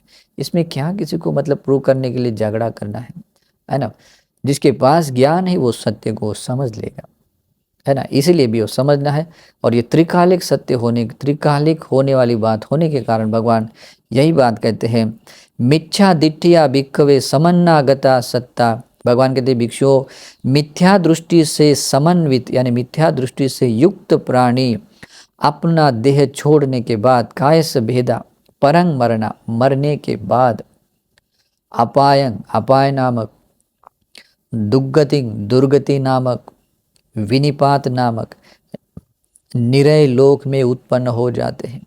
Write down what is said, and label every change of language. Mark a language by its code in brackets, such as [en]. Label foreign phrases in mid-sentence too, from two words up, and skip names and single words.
[hi] इसमें क्या किसी को मतलब प्रूव करने के लिए झगड़ा करना है ना? जिसके पास ज्ञान है वो सत्य को समझ लेगा, है ना? इसीलिए भी वो समझना है। और ये त्रिकालिक सत्य होने, त्रिकालिक होने वाली बात होने के कारण भगवान यही बात कहते हैं, [pi] मिथ्या दिट्ठिया भिक्खवे समन्नागता सत्ता। [hi] भगवान कहते हैं भिक्षुओं, मिथ्या दृष्टि से समन्वित, यानी मिथ्या दृष्टि से युक्त प्राणी अपना देह छोड़ने के बाद, [pi] कायस भेदा परंग मरना, [hi] मरने के बाद, अपायं अपाय नामक, दुर्गति दुर्गति नामक, विनिपात नामक निरय लोक में उत्पन्न हो जाते हैं।